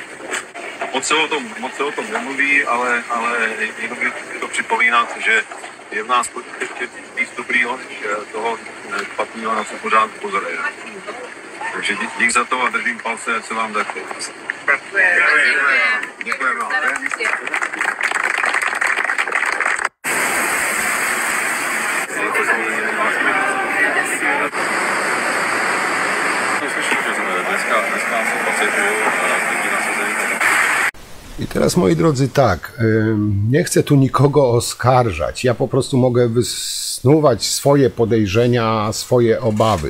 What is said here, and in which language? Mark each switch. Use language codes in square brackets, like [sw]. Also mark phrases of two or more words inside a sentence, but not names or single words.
[cs] Moc se o tom nemluví, ale jenom bych to připomínat, že je v nás ještě víc dobrýho, než toho špatného, na co pořád pozoruje. Takže dík za to a držím palce, ať se vám daří. Děkujeme vám. [pl] I teraz, moi drodzy, tak, nie chcę tu nikogo oskarżać, ja po prostu mogę wysnuwać swoje podejrzenia, swoje obawy.